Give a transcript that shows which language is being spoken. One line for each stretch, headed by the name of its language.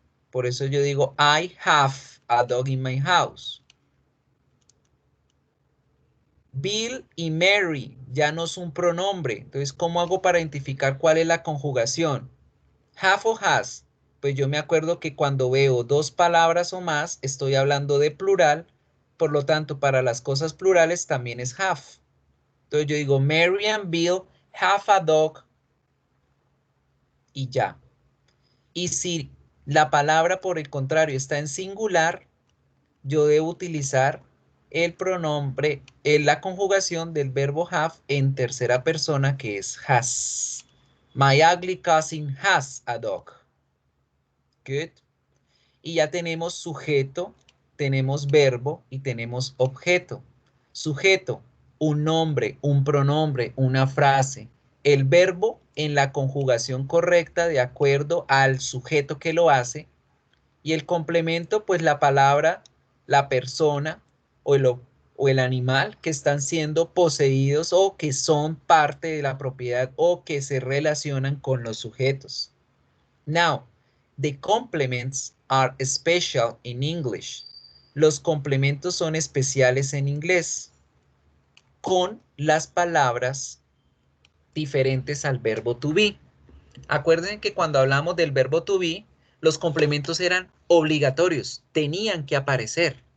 Spanish: Por eso yo digo,
English: I have a dog in my house.
Spanish: Bill y Mary ya no es un pronombre. Entonces, ¿cómo hago para identificar cuál es la conjugación? Have o has. Pues yo me acuerdo que cuando veo dos palabras o más, estoy hablando de plural. Por lo tanto, para las cosas plurales también es have. Entonces yo digo,
English: Mary and Bill have a dog.
Spanish: Y ya. Y si la palabra, por el contrario, está en singular, yo debo utilizar el pronombre, la conjugación del verbo have en tercera persona, que es has.
English: My ugly cousin has a dog. Good.
Spanish: Y ya tenemos sujeto, tenemos verbo y tenemos objeto. Sujeto, un nombre, un pronombre, una frase. El verbo en la conjugación correcta de acuerdo al sujeto que lo hace. Y el complemento, pues la palabra, la persona o el animal que están siendo poseídos o que son parte de la propiedad o que se relacionan con los sujetos.
English: Now, the complements are special in English.
Spanish: Los complementos son especiales en inglés con las palabras diferentes al verbo to be. Acuérdense que cuando hablamos del verbo to be, los complementos eran obligatorios, tenían que aparecer.